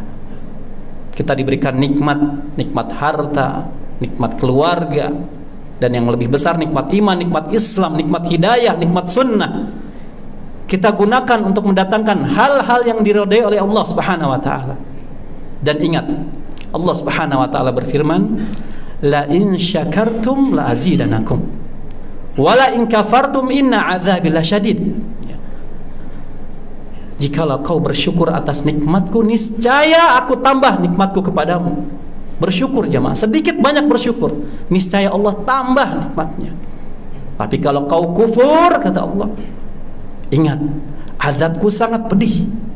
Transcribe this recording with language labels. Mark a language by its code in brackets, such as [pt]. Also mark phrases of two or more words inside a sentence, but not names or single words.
[id] Kita diberikan nikmat harta, nikmat keluarga, dan yang lebih besar nikmat iman, nikmat Islam, nikmat hidayah, nikmat sunnah. Kita gunakan untuk mendatangkan hal-hal yang diridhai oleh Allah [ar] سبحانه وتعالى. [id] Dan ingat, Allah [ar] سبحانه وتعالى [id] berfirman, [ar] لئن شكرتم لأزيدنكم ولئن كفرتم إن عذابي لشديد. [id] Jikalau kau bersyukur atas nikmatku, niscaya aku tambah nikmatku kepadamu. Bersyukur jemaah, sedikit banyak bersyukur, niscaya Allah tambah nikmatnya. Tapi kalau kau kufur, kata Allah, ingat, azabku sangat pedih.